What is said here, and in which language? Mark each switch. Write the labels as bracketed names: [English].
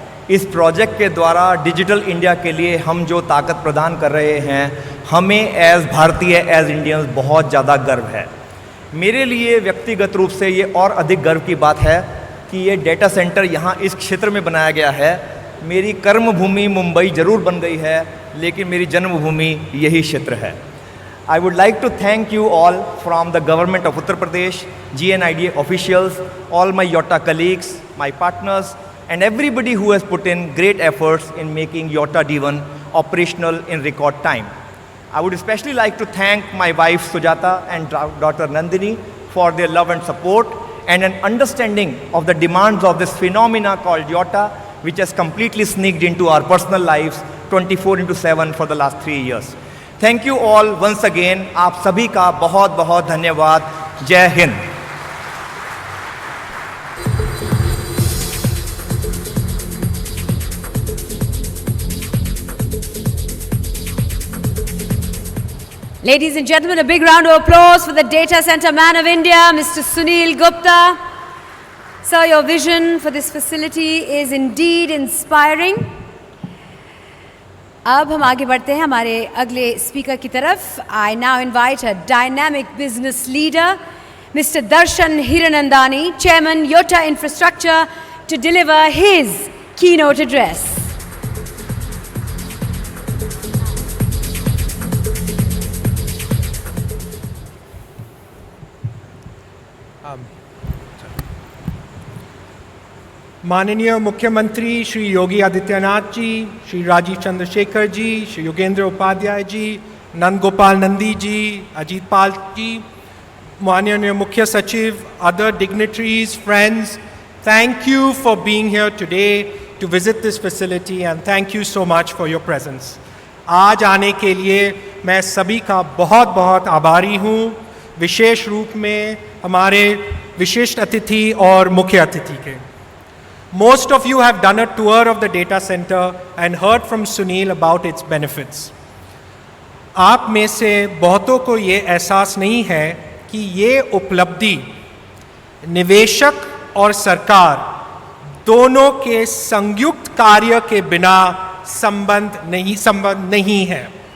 [Hindi] इस प्रोजेक्ट के द्वारा डिजिटल इंडिया के लिए हम जो ताकत प्रदान कर रहे हैं, हमें एज़ भारतीय, [English] as Indians [Hindi] बहुत ज़्यादा गर्व है। मेरे लिए व्यक्तिगत रूप से ये और अधिक गर्व की बात है कि ये डेटा सेंटर यहाँ इस क्षेत्र में बनाया गया है। मेरी कर्मभूमि मुंबई ज़रूर बन गई है, लेकिन मेरी जन्मभूमि यही क्षेत्र है। [English] I would like to thank you all from the government of Uttar Pradesh, GNIDA officials, all my YOTA colleagues, my partners, and everybody who has put in great efforts in making YOTA D1 operational in record time. I would especially like to thank my wife Sujata and daughter Nandini for their love and support and an understanding of the demands of this phenomena called YOTA, which has completely sneaked into our personal lives 24/7 for the last 3 years. Thank you all once again. [Hindi] आप सभी का बहुत बहुत धन्यवाद। जय Hind. [English] Ladies and gentlemen, a big round of applause for the Data Center Man of India, Mr. Sunil Gupta. Sir, your vision for this facility is indeed inspiring. [Hindi] अब हम आगे बढ़ते हैं हमारे अगले स्पीकर की तरफ। [English] I now invite a dynamic business leader, Mr. Darshan Hiranandani, Chairman YOTA Infrastructure, to deliver his keynote address. [Hindi] माननीय मुख्यमंत्री श्री योगी आदित्यनाथ जी, श्री राजीव चंद्रशेखर जी, श्री योगेंद्र उपाध्याय जी, नंद गोपाल नंदी जी, अजीत पाल जी, माननीय मुख्य सचिव, [English] other dignitaries, friends, thank you for being here today to visit this facility and thank you so much for your presence. [Hindi] आज आने के लिए मैं सभी का बहुत बहुत आभारी हूँ, विशेष रूप में हमारे विशिष्ट अतिथि और मुख्य अतिथि के। [English] Most of you have done a tour of the data center and heard from Sunil about its benefits. [Hindi] आप में से बहुतों को ये एहसास नहीं है कि ये उपलब्धि निवेशक और सरकार दोनों के संयुक्त कार्य के बिना संबंध नहीं है।